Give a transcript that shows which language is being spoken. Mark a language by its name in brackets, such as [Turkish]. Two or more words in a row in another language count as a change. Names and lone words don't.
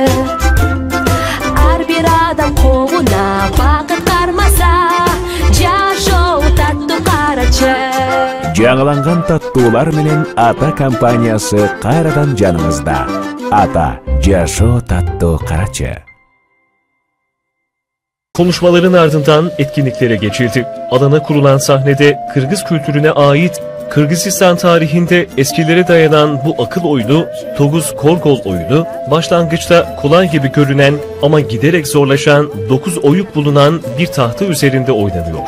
[Kyrgyz] Ар бир адам колуна бакыт кармаса, жашоо таттуу карачы. Жаңыланган таттуулар менен Ата компаниясы кайрадан жаныңызда. Ата, жашоо таттуу карачы. [Turkish] Konuşmaların ardından etkinliklere geçildi. Alana kurulan sahnede Kırgız kültürüne ait Kırgızistan tarihinde eskilere dayanan bu akıl oyunu, Toguz Korgol oyunu, başlangıçta kolay gibi görünen ama giderek zorlaşan 9 oyuk bulunan bir tahta üzerinde oynanıyor.